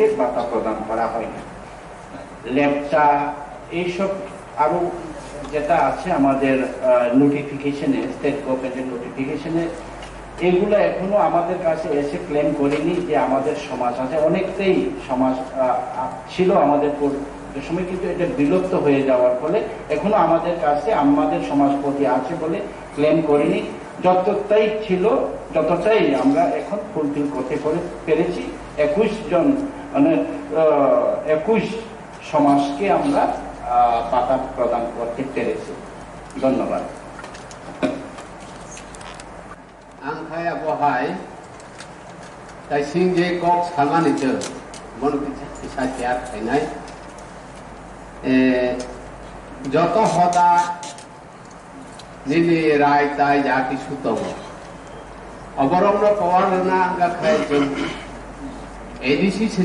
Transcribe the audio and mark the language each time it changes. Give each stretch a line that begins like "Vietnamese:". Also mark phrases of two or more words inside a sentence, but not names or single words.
Bangla: ভাতা প্রদান করা হয়নি লেপচা এইসব আরো যেটা আছে আমাদের নোটিফিকেশনে
English: State Government's
Bangla: নোটিফিকেশনে এগুলো এখনো আমাদের কাছে এসে ক্লেম করেনি যে আমাদের সমাজ আছে অনেকটাই সমাজ ছিল আমাদের সময় কিন্তু এটা বিলুপ্ত হয়ে যাওয়ার ফলে এখনো আমাদের কাছে আমাদের সমাজপতি আছে বলে ক্লেম করেনি যতটাই ছিল ততটাই আমরা এখন ফুলফিল করতে পেরেছি। 21 জন মানে 21 সমাজকে আমরা পাতা প্রদান করতে পেরেছি। ধন্যবাদ।
Kok Borok: आंखाया बहाय ताइसिंग जे कक सालमानि जों मन पिसा थिया थायनाय जत हदा निनि राय ताय जा किछु दङ अबरमनो पावार ना गाखाय जों एडीसी से